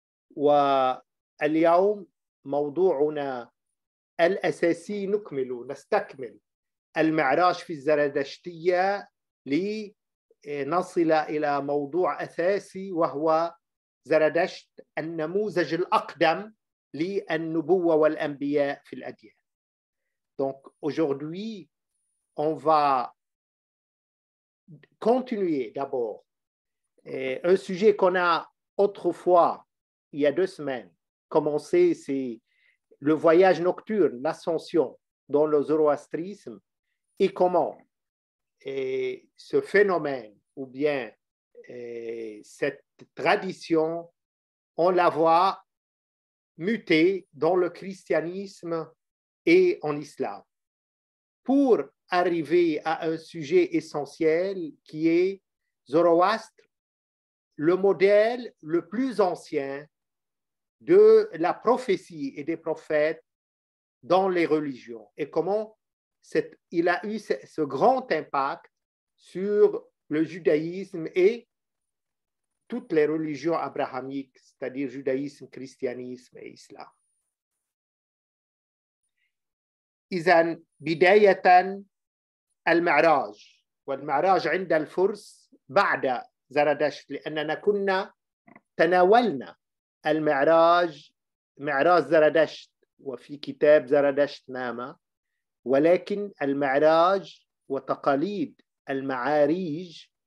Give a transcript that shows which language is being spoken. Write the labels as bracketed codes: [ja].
[ar] واليوم موضوعنا الأساسي نستكمل المعراج في الزرادشتية لنصل إلى موضوع أساسي وهو زرادشت، النموذج الأقدم للنبوة والأنبياء في الأديان. [fr] Donc aujourd'hui, on va continuer d'abord un sujet qu'on a autrefois, il y a 2 semaines, commencé, c'est le voyage nocturne, l'ascension dans le zoroastrisme et comment ce phénomène ou bien cette tradition, on la voit muter dans le christianisme et en islam, pour arriver à un sujet essentiel qui est Zoroastre, le modèle le plus ancien de la prophétie et des prophètes dans les religions, et comment il a eu ce grand impact sur le judaïsme et toutes les religions abrahamiques, c'est-à-dire judaïsme, christianisme et islam. [ar] إذن بداية المعراج، والمعراج عند الفرس بعد زرادشت، لأننا كنا تناولنا المعراج، معراج زرادشت وفي كتاب زرادشت نامة، ولكن المعراج وتقاليد المعاريج